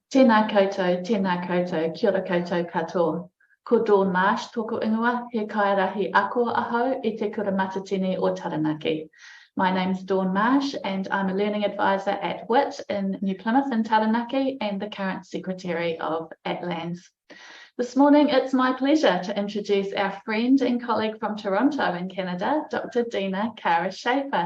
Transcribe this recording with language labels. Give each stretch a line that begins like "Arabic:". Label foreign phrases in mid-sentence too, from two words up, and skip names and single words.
Māori: Tēnā koutou, kia ora koutou katoa. Ko Dawn Marsh tōku ingoa, he kairahi ako ahau I te kura matatini o Taranaki.
English: My name's Dawn Marsh and I'm a learning advisor at WIT in New Plymouth in Taranaki and the current secretary of ATLANS. This morning, it's my pleasure to introduce our friend and colleague from Toronto in Canada, Dr. Deena Shaffer.